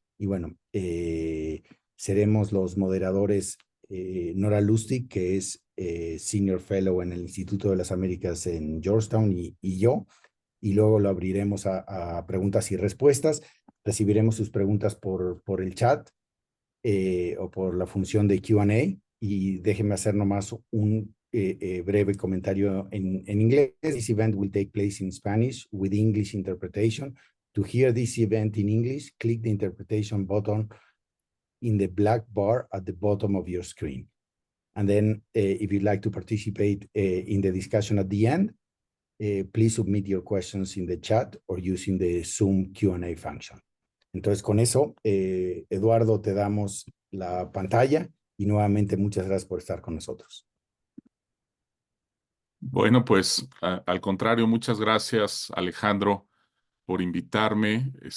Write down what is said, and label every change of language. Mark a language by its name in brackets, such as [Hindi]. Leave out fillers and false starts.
[Spanish] Y bueno, seremos los moderadores Nora Lustig, que es Senior Fellow en el Instituto de las Américas en Georgetown, y yo. Y luego lo abriremos a preguntas y respuestas. Recibiremos sus preguntas por el chat o por la función de Q&A. Y déjenme hacer nomás un breve comentario en inglés. [English] This event will take place in Spanish with English interpretation. To hear this event in English, click the interpretation button in the black bar at the bottom of your screen. And then if you'd like to participate in the discussion at the end, please submit your questions in the chat or using the Zoom Q&A function. [Spanish] Entonces, con eso, Eduardo, te damos la pantalla y nuevamente muchas gracias por estar con nosotros. Bueno, pues al contrario, muchas gracias, Alejandro, por invitarme.